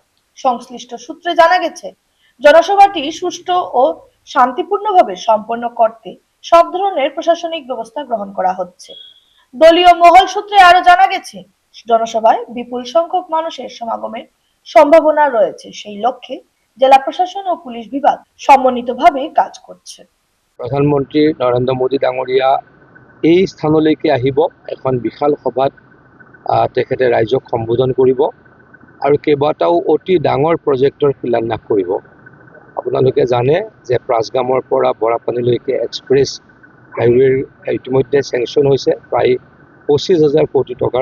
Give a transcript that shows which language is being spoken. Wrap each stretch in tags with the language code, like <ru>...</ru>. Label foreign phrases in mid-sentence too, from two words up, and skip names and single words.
<bn>সংশ্লিষ্ট সূত্রে জানা গেছে, জনসভাটি সুষ্ঠু ও শান্তিপূর্ণভাবে সম্পন্ন করতে সব ধরনের প্রশাসনিক ব্যবস্থা গ্রহণ করা হচ্ছে। দলীয় মহল সূত্রে আরো জানা গেছে, জনসভায় বিপুল সংখ্যক মানুষের সমাগমের সম্ভাবনা রয়েছে। সেই লক্ষ্যে জেলা প্ৰশাসন ও পুলিশ বিভাগ সমন্বিতভাবে কাজ করছে।</bn> <as>প্ৰধানমন্ত্ৰী নৰেন্দ্ৰ মোদী ডাঙৰীয়া এই স্থানলৈকে আহিব। এখন বিশাল সভাত তেখেতে ৰাইজক সম্বোধন কৰিব আৰু কেইবাটাও অতি ডাঙৰ প্ৰজেক্টৰ শিলান্যাস কৰিব। আপোনালোকে জানে যে প্ৰাছগামৰ পৰা বৰাপানীলৈকে</as> <en>express highway</en> <as>ইতিমধ্যে চেংচন হৈছে প্ৰায় 25,000 কোটি টকাৰ।</as>